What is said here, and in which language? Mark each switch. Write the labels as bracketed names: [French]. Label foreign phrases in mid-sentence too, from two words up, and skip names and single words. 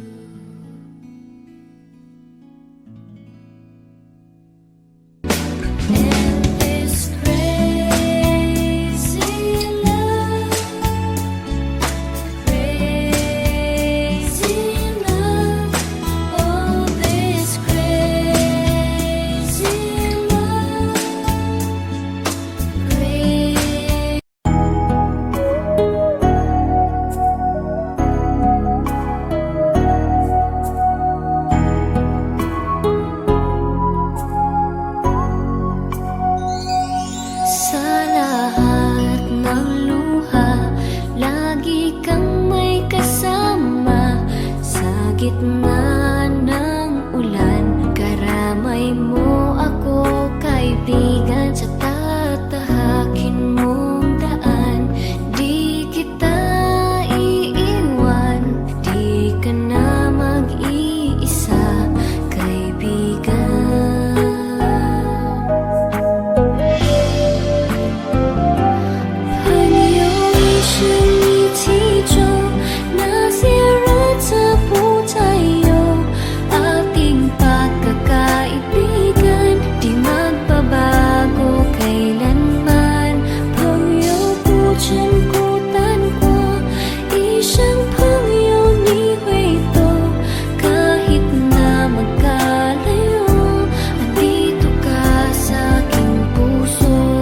[English] And this crazy love, crazy love. Oh, this crazy love, crazy. [Filipino] Sa lahat ng luha, lagi kang may kasama. Sa gitna ng ulan, karamay mo ako, kaibigan. Sa tatahakin mong daan, di kita iiwan. Di ka na mag-iisa, kaibigan. [Chinese] 朋友一生一起走，那些日子不再有。 [Filipino] Ating pagkakaibigan, di magbabago kailanman. [Chinese] 朋友不曾孤单过，一生朋友你会懂。 [Filipino] Kahit na magkalayo, andito ka sa aking puso.